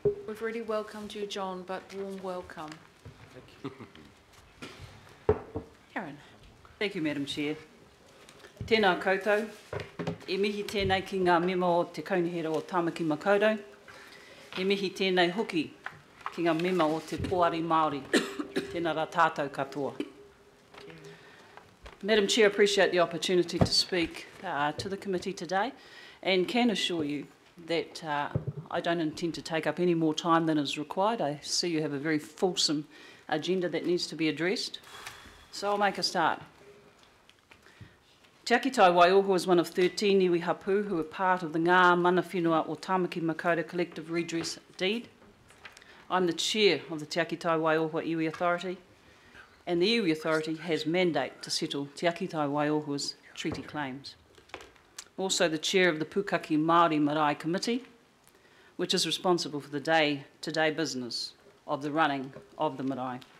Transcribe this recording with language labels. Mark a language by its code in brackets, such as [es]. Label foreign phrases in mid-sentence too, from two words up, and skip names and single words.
[en] We've already welcomed you, John, but warm welcome. Thank you. Karen. Thank you, Madam Chair. [mi] Tēnā koutou. E mihi tēnei ki ngā mema o te kaunihera o Tāmaki Makaurau. E mihi tēnei hoki ki ngā mema o te Poari Māori. Tēnā rā tātou katoa. [en] Madam Chair, I appreciate the opportunity to speak to the committee today and can assure you that I don't intend to take up any more time than is required. I see you have a very fulsome agenda that needs to be addressed. So I'll make a start. Te Akitai Waiohua is one of 13 [mi] iwi hapu [en] who are part of the Ngā Mana Whenua o Tāmaki Makaurau Collective Redress Deed. I'm the chair of the Te Akitai Waiohua Iwi Authority, and the Iwi Authority has mandate to settle Te Akitai Waiohua's treaty claims. Also the chair of the Pukaki Māori Marae Committee, which is responsible for the day-to-day business of the running of the marae.